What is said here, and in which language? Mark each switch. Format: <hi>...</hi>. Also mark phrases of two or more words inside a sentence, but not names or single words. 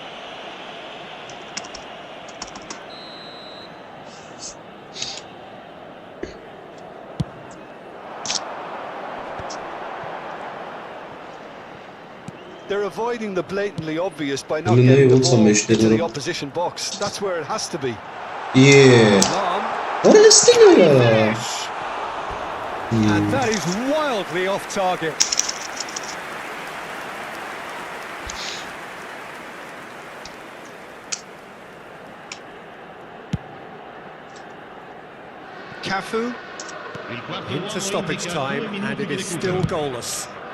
<en>They're avoiding the blatantly obvious by not No, no, getting the what's ball on my into schedule? the opposition box. That's where it has to be. Yeah Long.</en> <hy>Արա էստին արա</hy> <en>Finish. And that is wildly off target. Cafu into stoppage time, and it is still goalless.</en>